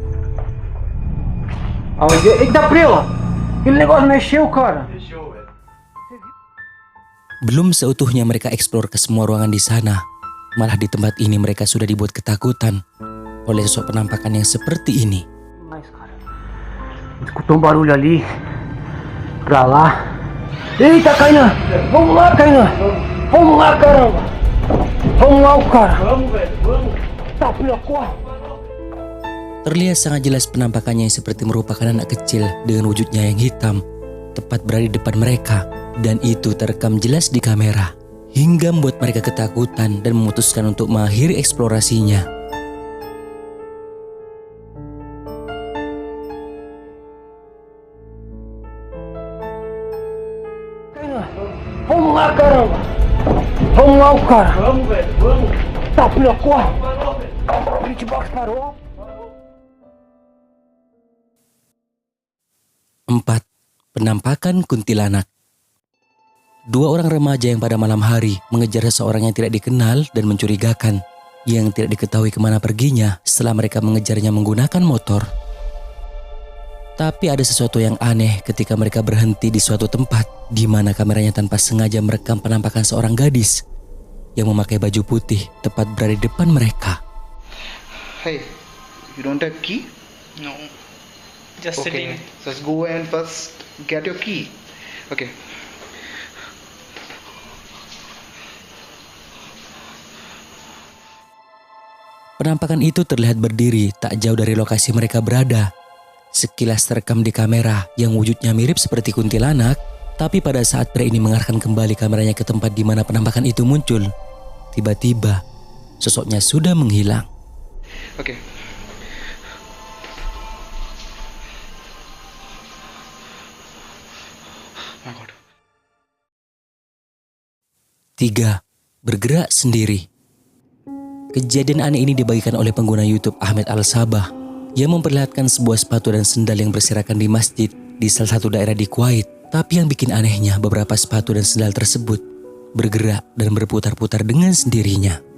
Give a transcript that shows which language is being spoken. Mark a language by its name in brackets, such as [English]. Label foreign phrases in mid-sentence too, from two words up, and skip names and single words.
[Indonesian] Belum seutuhnya mereka eksplor ke semua ruangan di sana, malah di tempat ini mereka sudah dibuat ketakutan oleh sosok penampakan yang seperti ini. [Portuguese] Escutou barulho ali, pra lá. Eita, Kainan! Vamos lá, Kainan! Vamos lá, caramba! Vamos lá, cara! Vamos, velho, vamos! Tá, filha, corre! [Indonesian] Terlihat sangat jelas penampakannya yang seperti merupakan anak kecil dengan wujudnya yang hitam, tepat berada di depan mereka, dan itu terekam jelas di kamera, hingga membuat mereka ketakutan dan memutuskan untuk mengakhiri eksplorasinya. [Portuguese] Vamos lá, caramba! Vamos lá, cara! Vamos, velho, vamos! Tá, filha, corre! Hitbox parou! [Indonesian] 4. Penampakan kuntilanak. 2 orang remaja yang pada malam hari mengejar seseorang yang tidak dikenal dan mencurigakan, yang tidak diketahui kemana perginya setelah mereka mengejarnya menggunakan motor. Tapi ada sesuatu yang aneh ketika mereka berhenti di suatu tempat di mana kameranya tanpa sengaja merekam penampakan seorang gadis yang memakai baju putih tepat berada di depan mereka. [English] Hey, you don't have key? No, just sitting. Okay, let's go and first get your key. Okay. [Indonesian] Penampakan itu terlihat berdiri tak jauh dari lokasi mereka berada. Sekilas terekam di kamera yang wujudnya mirip seperti kuntilanak, tapi pada saat pria ini mengarahkan kembali kameranya ke tempat di mana penampakan itu muncul, tiba-tiba sosoknya sudah menghilang. [English] Okay. My God. [Indonesian] 3. Bergerak sendiri. Kejadian aneh ini dibagikan oleh pengguna YouTube Ahmed Al-Sabah yang memperlihatkan sebuah sepatu dan sendal yang berserakan di masjid di salah satu daerah di Kuwait. Tapi yang bikin anehnya, beberapa sepatu dan sendal tersebut bergerak dan berputar-putar dengan sendirinya.